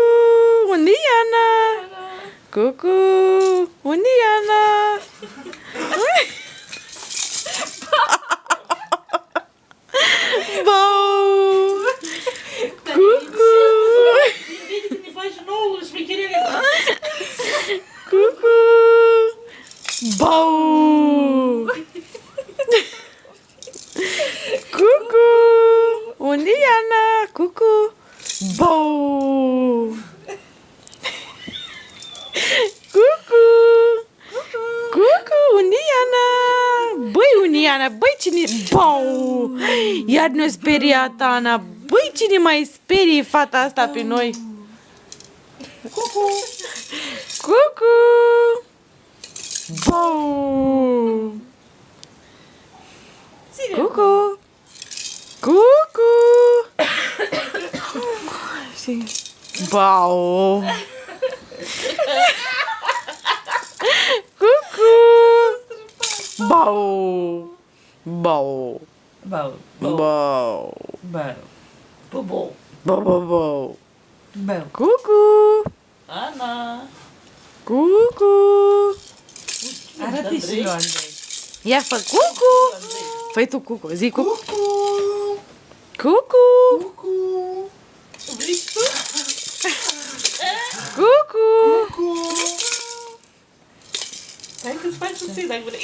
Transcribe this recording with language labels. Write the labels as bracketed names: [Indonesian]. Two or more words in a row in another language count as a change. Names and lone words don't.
[Romanian] Unde e Ana? Cucu! Unde e Ana? Bau! Cucu! Vede când ne faci nouă șmecherele. Cucu! Bau! Cucu! Unde e Ana? Cucu! Bau! Cucu! Cucu! Unde e Ana? Băi, unde e Ana? Băi, cine... Bau! Iar ne-a speriat Ana. Băi, cine mai sperie fata asta pe noi? Cucu! Cucu! Bau! Cucu! Cucu! Bau! Cucu! Bau! Bau! Bau. Bau! Bau. Bobo. Bau, bau, bau! Bau. Cucu! Ana. Cucu! Arată și lui Andrei. Ia fă cucu! Fă tu cucu, zi cucu! Cucu! Vrei tu? Cucu! Hai că-ți faci un zi dacă vrei.